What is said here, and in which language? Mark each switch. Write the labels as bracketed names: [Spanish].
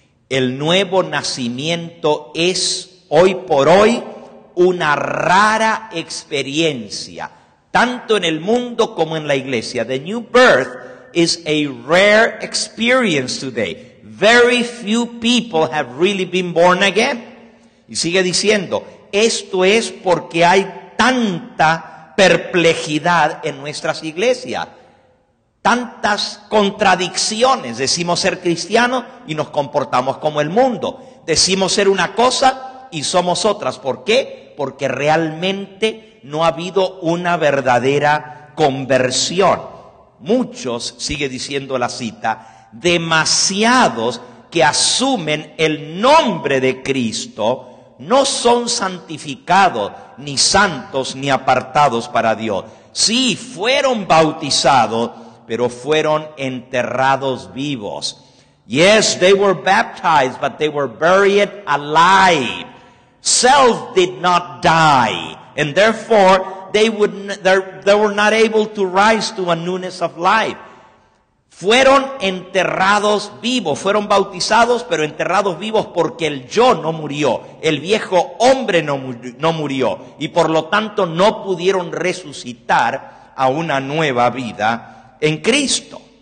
[Spanish] El nuevo nacimiento es hoy por hoy una rara experiencia, tanto en el mundo como en la iglesia. [English] The new birth is a rare experience today. Very few people have really been born again. [Spanish] Y sigue diciendo, esto es porque hay tanta perplejidad en nuestras iglesias, tantas contradicciones. Decimos ser cristianos y nos comportamos como el mundo. Decimos ser una cosa y somos otras. ¿Por qué? Porque realmente no ha habido una verdadera conversión. Muchos, sigue diciendo la cita, demasiados que asumen el nombre de Cristo no son santificados, ni santos, ni apartados para Dios. Sí, fueron bautizados, pero fueron enterrados vivos. [English] Yes, they were baptized, but they were buried alive. Self did not die, and therefore they were not able to rise to a newness of life. [Spanish] Fueron enterrados vivos, fueron bautizados, pero enterrados vivos porque el yo no murió, el viejo hombre no murió, y por lo tanto no pudieron resucitar a una nueva vida en Cristo.